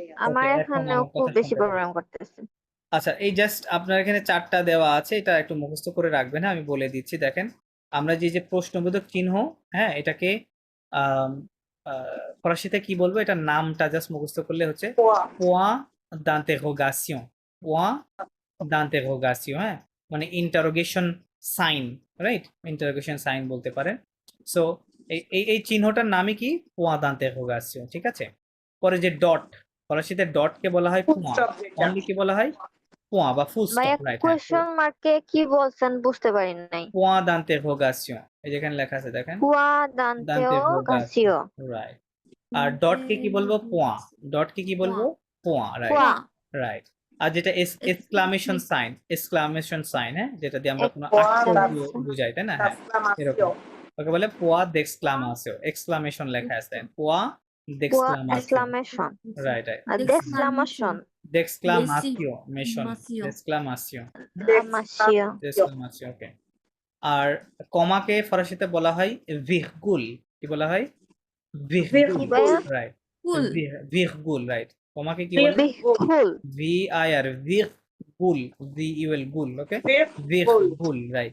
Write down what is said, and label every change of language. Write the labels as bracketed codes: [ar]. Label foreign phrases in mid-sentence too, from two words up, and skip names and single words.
[bn] আমার ওকে, এখন এখানেও আমার খুব কথা বেশি শুনতে প্রবলেম পাচ্ছি। করতেছে। আচ্ছা, এই জাস্ট আপনার এখানে 4টা দেওয়া আছে, এটা একটু মুখস্থ করে রাখবেন। হ্যাঁ, আমি বলে দিচ্ছি, দেখেন আমরা যে যে প্রশ্নবোধক চিহ্ন, হ্যাঁ, এটাকে আম, ফরাসিতে কি বলবো, এটা নামটা জাস্ট মুখস্থ করলে হচ্ছে পোয়া। [fr] point d'interrogation, point d'interrogation, [bn] হ্যাঁ, মানে [en] interrogation sign, [bn] রাইট, [en] interrogation sign [bn] বলতে পারেন। সো এই এই এই চিহ্নটার নামই কি, [fr] point d'interrogation, [bn] ঠিক আছে। পরে যে ডট, ফরাসিতে ডটকে বলা হয় ফুল point, স্টপ যেটা। অনলি কি বলা হয়, point বা ফুল ভাইয়া স্টপ, রাইট, হ্যাঁ, [en] question mark [bn] কি বলছেন বুঝতে পারি নাই। [fr] point d'interrogation, [bn] এই যেখানে লেখা আছে দেখেন, কুয়া দান্তেও [fr] d'interrogation, [bn] গাছিও। রাইট। আর ডটকে কি বলবো, point, ডটকে কি বলবো, point, রাইট, কুয়া রাইট। আর যেটা [en] exclamation sign, exclamation sign, [bn] হ্যাঁ, যেটা দিয়ে আমরা কোনো পোয়া আশ্চর্য আচ্ছা বুঝাই, তাই না, হ্যাঁ, এক্সক্লামাসিও। এরকম। ওকে বলে [fr] point d'exclamation, [bn] এক্সক্লামেশন লেখা আছে, পোয়া কুয়া [fr] d'exclamation, [bn] এক্সক্লামেশন রাইট, রাইট, আর [fr] D'exclamation. [bn] ডেক্সক্লামেশন [fr] d'exclamation, [bn] Masio. [fr] d'exclamation, [bn] আমাসিও। [fr] d'exclamation, ওকে। [bn] আর কমাকে ফরাসিতে বলা হয় ভিরগুল, কি বলা হয়, ভিরগুল, কি ভাইয়া? রাইট, Cool. ভিরগুল, রাইট। কমাকে কি বলে, বিহুল। VIR, ভিরগুল, VUL, গুল, ওকে, ভিরগুল, রাইট।